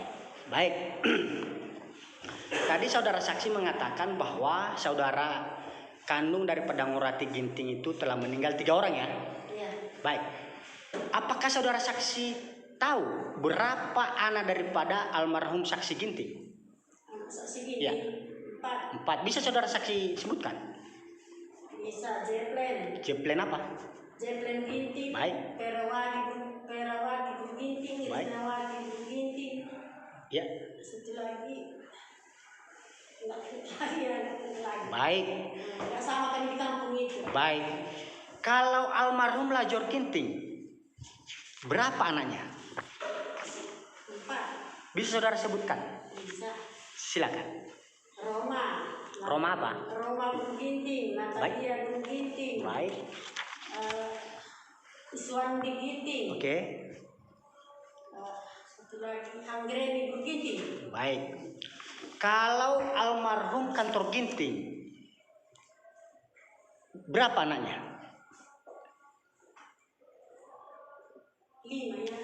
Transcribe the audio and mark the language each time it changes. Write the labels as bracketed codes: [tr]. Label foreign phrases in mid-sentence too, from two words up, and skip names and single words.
[id] Baik. Tadi saudara saksi mengatakan bahwa saudara kandung daripada Ngurati Ginting itu telah meninggal 3 orang ya? Iya. Baik. Apakah saudara saksi tahu berapa anak daripada almarhum saksi Ginting? Anak saksi Ginting? Ya. 4. 4. Bisa saudara saksi sebutkan? Bisa. Jeplen apa? Jeplen Ginting. Baik. Perawati Ginting. Baik. Risnawati Ginting. Ya. Satu lagi. Baik. Nggak sama kan di kampung itu. Baik. Kalau almarhum Lajor Ginting, berapa anaknya? 4. Bisa saudara sebutkan? Bisa. Silakan. Roma apa? Roma Ginting. Natalia Ginting. Baik. Iswandi Ginting. Oke. Satu lagi Anggreni Ginting. Baik. Kalau almarhum kantor Ginting, berapa anaknya? 5 ya.